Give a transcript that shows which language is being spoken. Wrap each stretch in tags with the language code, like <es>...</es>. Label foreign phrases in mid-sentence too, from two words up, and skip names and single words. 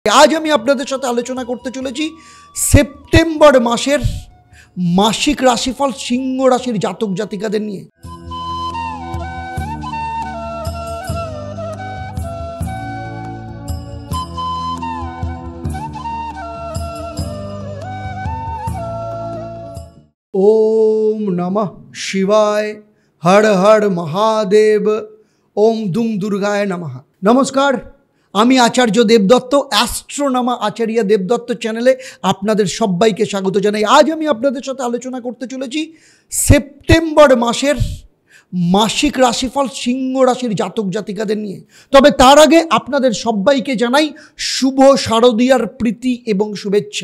<bn>आज আমি আপনাদের সাথে আলোচনা করতে চলেছি সেপ্টেম্বর মাসের মাসিক রাশিফল সিংহ রাশির জাতক জাতিকাদের নিয়ে।</bn> <sa>ओम नमः शिवाय, हर हर महादेव, ओम दुम दुर्गाय नमः।</sa> <bn>नमस्कार, আমি আচার্য দেবদত্ত, অ্যাস্ট্রোনমা আচার্য দেবদত্ত চ্যানেলে আপনাদের সবাইকে স্বাগত জানাই। আজ আমি আপনাদের সাথে আলোচনা করতে চলেছি সেপ্টেম্বর মাসের মাসিক রাশিফল সিংহ রাশির জাতক জাতিকাদের নিয়ে। তবে তার আগে আপনাদের সবাইকে জানাই শুভ শারদীয়ার প্রীতি এবং শুভেচ্ছা।</bn>